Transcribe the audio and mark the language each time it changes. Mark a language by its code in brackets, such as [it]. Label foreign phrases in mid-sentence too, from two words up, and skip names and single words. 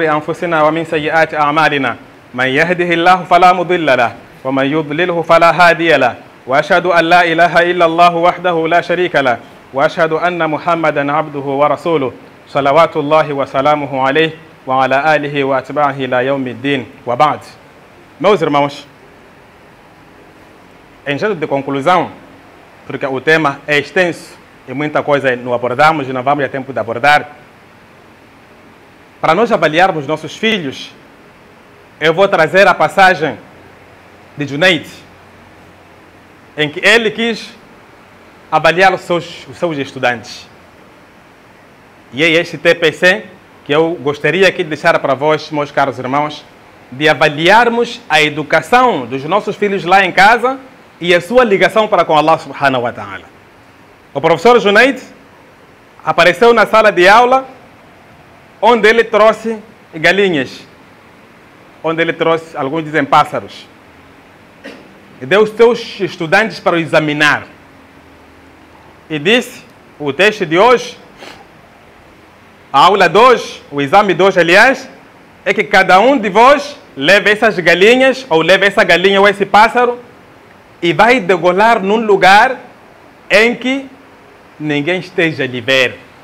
[ar] أنفسنا ومن سيئات أعمالنا، من يهده الله فلا مضل له ومن يضلله فلا هادي له، وأشهد أن لا إله إلا الله وحده لا شريك له، وأشهد أن محمدا عبده ورسوله صلوات الله وسلامه عليه وعلى آله وأتباعه إلى يوم الدين. وبعد. [pt] Meus irmãos, em jeito de conclusão, porque o tema é extenso e muita coisa não abordamos e não vamos ter tempo de abordar, para nós avaliarmos nossos filhos, eu vou trazer a passagem de Junaid, em que ele quis avaliar os seus estudantes. E é este TPC que eu gostaria aqui de deixar para vós, meus caros irmãos, de avaliarmos a educação dos nossos filhos lá em casa e a sua ligação para com Allah [ar] سبحانه وتعالى. [pt] O professor Junaid apareceu na sala de aula onde ele trouxe galinhas, onde ele trouxe, alguns dizem pássaros, e deu os seus estudantes para o examinar. E disse, o texto de hoje, a aula de hoje, o exame de hoje, aliás, é que cada um de vós leve essas galinhas, ou leve essa galinha ou esse pássaro, e vai degolar num lugar em que ninguém esteja a lhe ver.